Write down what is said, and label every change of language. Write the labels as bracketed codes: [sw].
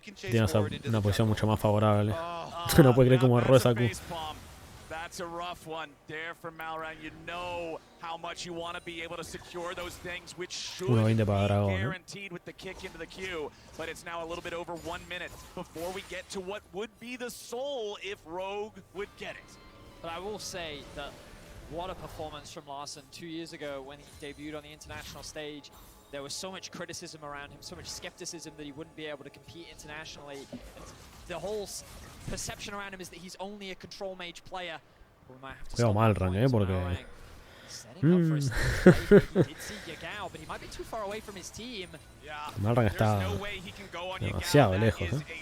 [es] Tienes una posición mucho más favorable. No puedes creer cómo erró esa Q. [en] That's a rough one there for Malrang. You know how much you want to be able to secure those things, which should be guaranteed with the kick into the queue. But it's now a little bit over 1 minute before we get to what would be the soul if Rogue would get it. But I will say that what a performance from Larsen 2 years ago when he debuted on the international stage. There was so much criticism around him, so much skepticism that he wouldn't be able to compete internationally. And the whole perception around him is that he's only a control mage player. [es] Veo Malrang, porque... Malrang está demasiado lejos, ¿eh?